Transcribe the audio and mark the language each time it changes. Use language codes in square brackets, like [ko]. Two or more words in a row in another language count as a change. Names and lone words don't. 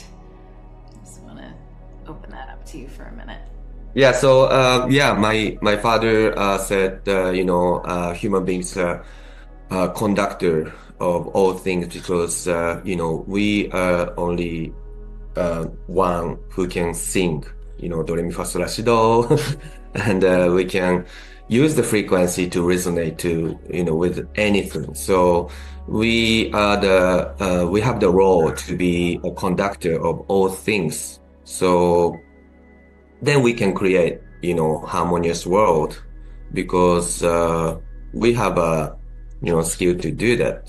[en] I just want to open that up to you for a minute. Yeah, so my father said human beings are conductor of all things because we are only one who can sing, do re mi fa sol la si do, and we can use the frequency to resonate to with anything. So we are we have the role to be a conductor of all things. So then we can create, harmonious world because we have a, skill to do that.